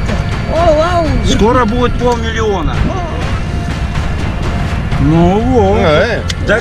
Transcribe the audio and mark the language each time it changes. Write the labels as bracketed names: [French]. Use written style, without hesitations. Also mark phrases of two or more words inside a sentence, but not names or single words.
[Russian] Oh waouh. Скоро будет 500 000. Ну вот. [French] Ouais. [Russian] Так